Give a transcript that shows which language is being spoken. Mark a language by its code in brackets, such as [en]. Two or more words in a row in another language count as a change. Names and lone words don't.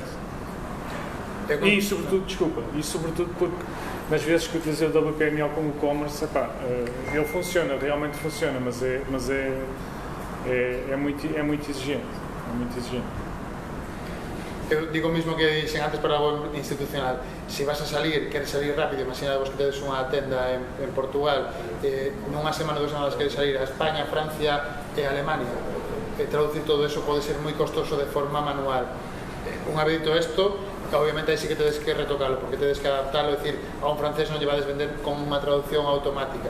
[pt] E sobretudo porque nas vezes que utilizei o WPML como e-commerce, ele funciona, realmente funciona, mas é muito exigente. [gl] Eu digo o mismo que dixen antes para o institucional. Se vas a salir, queres salir rápido, imaginadvos que tedes unha tenda en Portugal, nunha semana, 2 semanas queres salir a España, Francia e Alemania. Traducir todo eso pode ser moi costoso de forma manual. Unha vez dito isto, obviamente aí sí que tedes que retocalo, porque tedes que adaptalo, decir, a un francés non lle vades vender con unha traducción automática.